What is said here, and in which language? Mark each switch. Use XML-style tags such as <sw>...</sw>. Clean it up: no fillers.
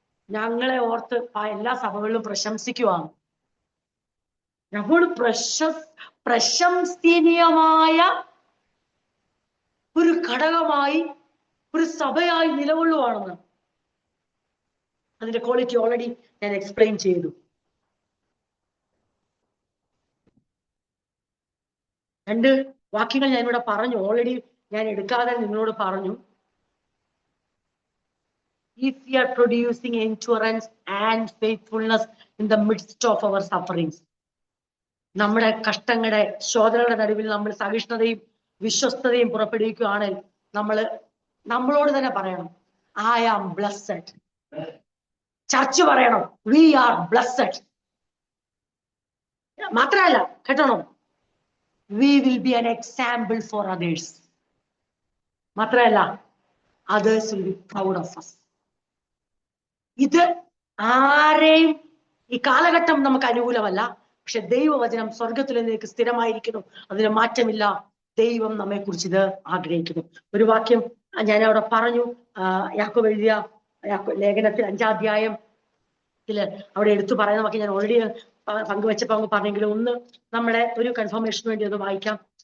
<ml>ഞങ്ങളെ ഓർത്ത് എല്ലാ സഭകളിലും പ്രശംസിക്കുവാണ്. നമ്മൾ പ്രശംസനീയമായ ഒരു ഘടകമായി, ഒരു സഭയായി നിലകൊള്ളുവാണെന്ന്. അതിന്റെ ക്വാളിറ്റി ഓൾറെഡി ഞാൻ എക്സ്പ്ലെയിൻ ചെയ്തു. രണ്ട് വാക്യങ്ങൾ ഞാൻ ഇവിടെ പറഞ്ഞു. ഓൾറെഡി ഞാൻ എടുക്കാതെ നിങ്ങളോട് പറഞ്ഞു.</ml> <en>If we are producing endurance and faithfulness in the midst of our sufferings,</en> <ml>നമ്മുടെ കഷ്ടങ്ങളുടെ ശോധനകളുടെ നടുവിൽ നമ്മൾ സഹിഷ്ണുതയും വിശ്വസ്തതയും പുറപ്പെടുവിക്കുകയാണെങ്കിൽ നമ്മളോട് തന്നെ പറയണം,</ml> <en>I am blessed.</en> <ml>ചർച്ച് പറയണം,</ml> <en>we are blessed.</en> <ml>മാത്രമല്ല കേട്ടണം,</ml> <en>we will be an example for others.</en> <ml>മാത്രമല്ല,</ml> <en>others will be proud of us.</en> <ml>ഇത് ആരെയും ഈ കാലഘട്ടം നമുക്ക് അനുകൂലമല്ല. പക്ഷെ ദൈവവചനം സ്വർഗത്തിൽ നിന്നേക്ക് സ്ഥിരമായിരിക്കുന്നു. അതിന് മാറ്റമില്ല. ദൈവം നമ്മെ കുറിച്ച് ഇത് ആഗ്രഹിക്കുന്നു. ഒരു വാക്യം ഞാൻ അവിടെ പറഞ്ഞു. യാക്കോബ് എഴുതിയ ലേഖനത്തിൽ 5-ാം അധ്യായത്തില് അവിടെ എടുത്തു പറയുന്ന വാക്ക് ഞാൻ ഓൾറെഡി പങ്കുവെച്ചപ്പോ അങ്ങ് പറഞ്ഞെങ്കിലും ഒന്ന് നമ്മളെ ഒരു കൺഫർമേഷന് വേണ്ടി ഒന്ന് വായിക്കാം.</ml>